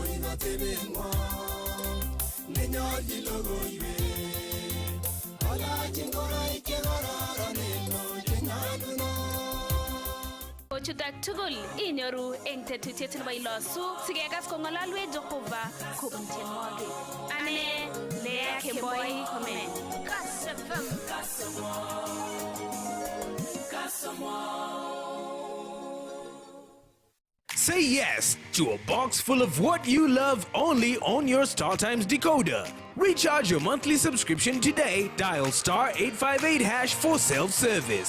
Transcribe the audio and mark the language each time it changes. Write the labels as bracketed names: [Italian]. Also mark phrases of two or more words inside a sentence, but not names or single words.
[Kalenjin] Chutak tugul inyoru eng tetutiet nebo ilosu sikekas kong'ololwe Jehova kobun tienwogik. Ane Lea Kemboi Comment. Kass FM. [English] Say yes to a box full of what you love only on your StarTimes decoder. Recharge your monthly subscription today. Dial *858# for self-service.